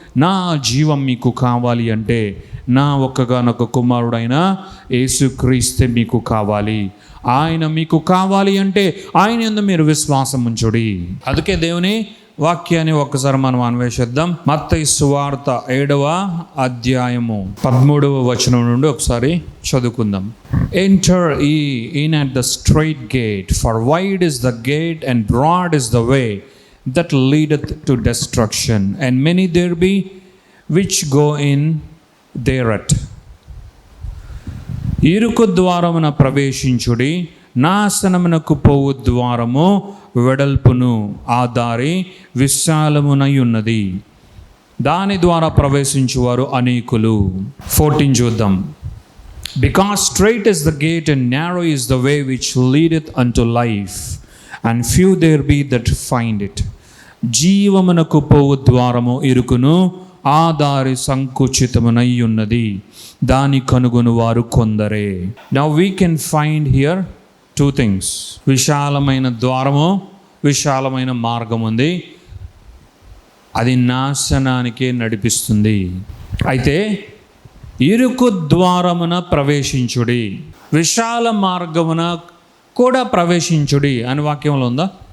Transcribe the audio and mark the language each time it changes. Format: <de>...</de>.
<te>నా జీవం మీకు కావాలి అంటే నా ఒక్కగానొక్క కుమారుడైన యేసుక్రీస్తే మీకు కావాలి. ఆయన మీకు కావాలి అంటే ఆయన యందు మీరు విశ్వాసం ఉంచుడి. అందుకే దేవుని వాక్యాన్ని ఒక్కసారి మనం అన్వేషిద్దాం. మత్తయి సువార్త 7వ అధ్యాయము 13వ వచనం నుండి ఒకసారి చదువుకుందాం.</te> <en>Enter ye in at the straight gate, for wide is the gate and broad is the way that leadeth to destruction, and many there be which go in thereat.</en> <te>ఇరుకు ద్వారమున ప్రవేశించుడి, నాశనమునకు పోవు ద్వారము వెడల్పును, ఆ దారి విశాలమునై ఉన్నది, దాని ద్వారా ప్రవేశించువారు అనేకులు. 14 చూద్దాం.</te> <en>Because straight is the gate and narrow is the way which leadeth unto life, and few there be that find it.</en> <te>జీవమునకు పోవు ద్వారము ఇరుకును, ఆ దారి సంకుచితమునై ఉన్నది, దాని కనుగొను వారు కొందరే.</te> <en>Now we can find here two things.</en> <te>విశాలమైన ద్వారము, విశాలమైన మార్గం ఉంది, అది నాశనానికే నడిపిస్తుంది. అయితే ఇరుకు ద్వారమున ప్రవేశించుడి, విశాల మార్గమున కూడా ప్రవేశించుడి అని వాక్యంలో ఉందా?</te>